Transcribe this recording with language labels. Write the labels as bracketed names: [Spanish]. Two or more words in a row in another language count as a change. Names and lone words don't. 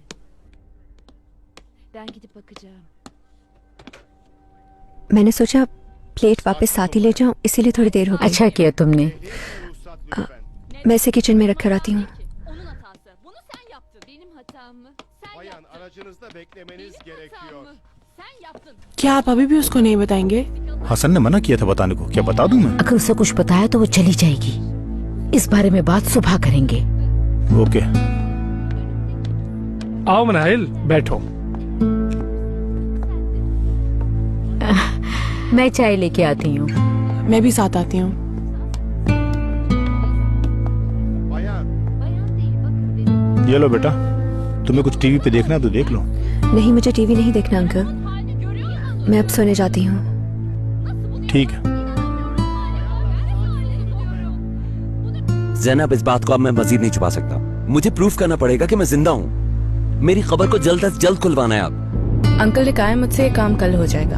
[Turkish] Ben gidip bakacağım. [Hindi] मैंने सोचा प्लेट वापस साथ ही ले जाऊं, इसीलिए थोड़ी देर हो गई। अच्छा किया तुमने। मैं इसे किचन में रख कर आती हूँ। [Turkish] Onun hatası. Bunu sen yaptın. Benim hatam mı? Sen Bayan, yaptın. aracınızda beklemeniz Benim gerekiyor. hatam mı? Sen yaptın. [Hindi] क्या आप अभी भी उसको नहीं बताएंगे? हसन ने मना किया था बताने को। क्या बता दूं मैं? अगर उसे कुछ बताया तो वो चली जाएगी। इस बारे में बात सुबह करेंगे। ओके। आओ मनाहिल, बैठो। मैं चाय लेके आती हूँ। मैं भी साथ आती हूँ। [Turkish] Bayan, Bayan değil. Bakın benim [Hindi] ये लो बेटा, तुम्हें कुछ टीवी पे देखना है तो देख लो। नहीं, मुझे टीवी नहीं देखना अंकल। [Turkish] halini görüyor musun? [Hindi] मैं अब सोने जाती हूँ। ठीक है। ज़ैनब, इस बात को अब मैं मजीद नहीं छुपा सकता। मुझे प्रूफ करना पड़ेगा कि मैं जिंदा हूँ। मेरी खबर को जल्द से जल्द खुलवाना है आप। अंकल ने कहा है मुझसे ये काम कल हो जाएगा।